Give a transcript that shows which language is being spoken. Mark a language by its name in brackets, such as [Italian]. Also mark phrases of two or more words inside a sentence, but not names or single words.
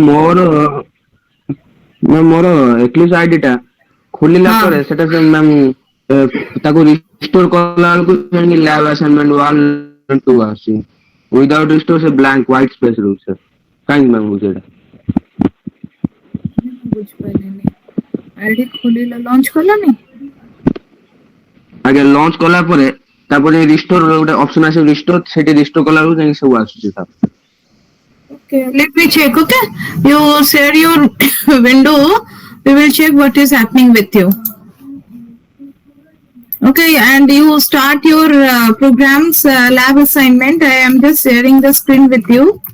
[English] Ma'am, [Odia] ମୋର Eclipse ID ଟା ଖୋଲିଲା ପରେ ସେଟା ସେ ମ୍ୟାମ୍ ତାକୁ ରିଷ୍ଟୋର କଲା ବେଳକୁ ଯାଇକି [English] lab assignment [Odia] 1 2 ଆସୁଛି। [English] without restore [Odia] ସେ [English] blank white space [Odia] ରହୁଛି ସାର୍। କାହିଁକି ମ୍ୟାମ୍ ହଉଛି ଏଇଟା? ବୁଝିପାରିଲିନି। ଆଇଡି ଖୋଲିଲ, ଲଞ୍ଚ କଲନି? ଆଜ୍ଞା, ଲଞ୍ଚ କଲା ପରେ ତାପରେ ରିଷ୍ଟୋର ଗୋଟେ ଅପସନ ଆସିବ, ରିଷ୍ଟୋର ସେଠି ରିଷ୍ଟୋର କଲା ବେଳକୁ ଯାଇକି ସବୁ ଆସୁଛି ସାର୍। [English] Okay, let me check. Okay, you share your window. We will check what is happening with you. Okay, and you start your programs lab assignment. I am just sharing the screen with you.